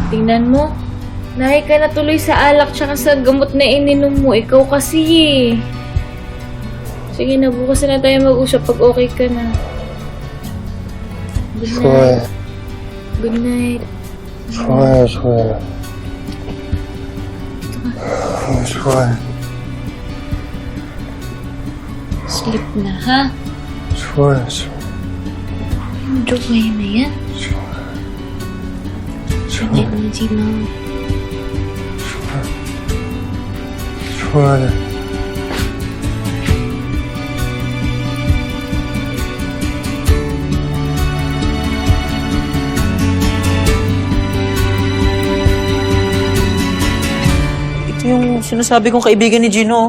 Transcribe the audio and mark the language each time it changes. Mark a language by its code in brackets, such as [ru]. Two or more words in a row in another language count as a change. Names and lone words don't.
[tl] Tingnan mo. Nahi ka na tuloy sa alak tsaka sa gamot na ininom mo. Ikaw kasi eh. Sige na, bukas na tayo mag-usap pag okay ka na. [en] Good night. Good night. [zh] 说呀说呀，说呀 [tl] Sleep na, ha? [zh] 说呀说， [tl] Yung joke ngayon na yan. [zh] 说 [en] Good night, mga Gino. [zh] 说呀。 [tl] Ito yung sinasabi kong kaibigan ni Gino.